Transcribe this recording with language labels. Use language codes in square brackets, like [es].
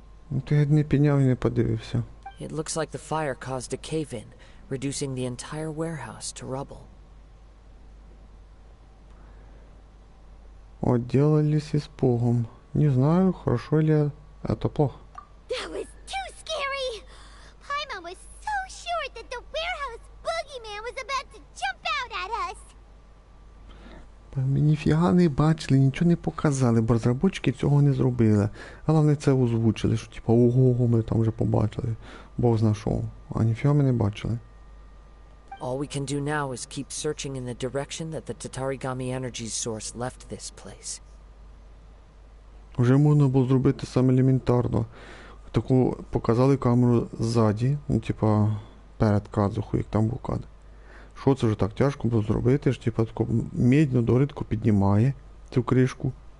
[uk] Ну ти не підняв і не подивився. [en] It looks like the fire caused a cave-in, reducing the entire warehouse to rubble. [ru] Отделались испугом. Не знаю, хорошо ли это плохо. [en] That was too scary! Paimon was so sure that the warehouse boogeyman was about to jump out at us! [uk] Ми ніфіга не бачили, нічого не показали, бо розробники цього не зробили. Головне це озвучили, що типа ого, ми там вже побачили. Бог зна що. А ніфіга ми не бачили. [en] All we can do now is keep searching in the direction that the Tatarigami energy's source left this place. [uk] Вже можна було зробити саме елементарно. Таку показали камеру ззаді, ну типа перед Кадзухою, як там був кадр. Що це вже так тяжко було зробити, ж типа таку медну доритку піднімає цю кришку.